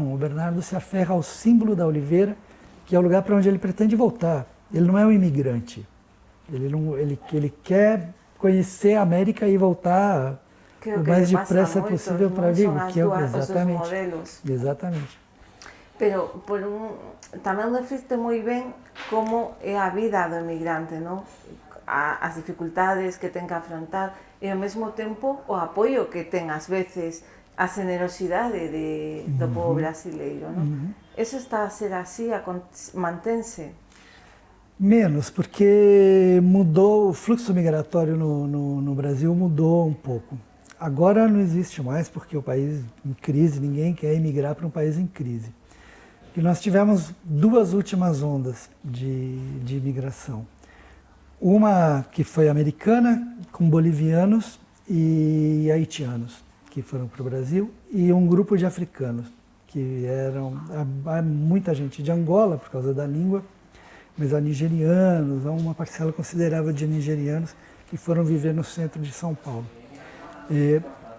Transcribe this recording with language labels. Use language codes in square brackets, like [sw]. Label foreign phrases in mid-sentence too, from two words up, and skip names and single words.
[pt] O Bernardo se aferra ao símbolo da oliveira, que é o lugar para onde ele pretende voltar. Ele não é um imigrante. Ele quer conhecer a América e voltar o mais depressa possível para Vigo. Exatamente. [gl] Pero tamén reflicte moi ben como é a vida do emigrante, non? As dificultades que ten que afrontar e ao mesmo tempo o apoio que ten ás veces, a generosidade do povo brasileiro, non? Eso está a ser así, mantense? [pt] Menos, porque mudou, o fluxo migratório no Brasil mudou um pouco. Agora não existe mais, porque o país em crise, ninguém quer emigrar para um país em crise. E nós tivemos 2 últimas ondas de imigração. Uma que foi americana, com bolivianos e haitianos, que foram para o Brasil, e um grupo de africanos, que eram muita gente de Angola, por causa da língua, mas há nigerianos, há uma parcela considerável de nigerianos que foram viver no centro de São Paulo.